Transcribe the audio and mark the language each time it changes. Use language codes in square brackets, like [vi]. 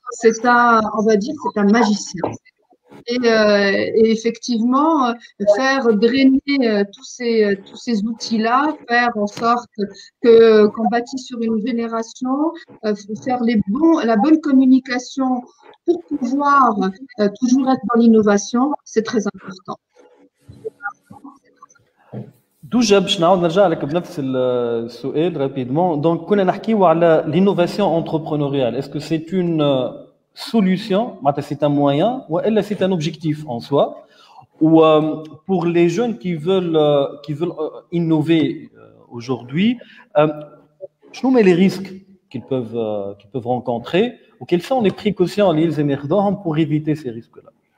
[fr] On va dire, c'est un magicien. Et effectivement, faire drainer tous ces outils-là, faire en sorte qu'on bâtisse sur une génération, faire la bonne communication pour pouvoir toujours être dans l'innovation, c'est très important. [ar] توجا باش نعاود نرجع لك بنفس السؤال رابيدمون. دونك كنا نحكيو على l'innovation entrepreneuriale. [fr] Est-ce que c'est une solution, c'est un moyen ou c'est un objectif en soi? Ou pour les jeunes qui veulent innover aujourd'hui, quels sont les risques qu'ils peuvent rencontrer ou quelles sont les précautions qu'ils émergent pour éviter ces risques-là?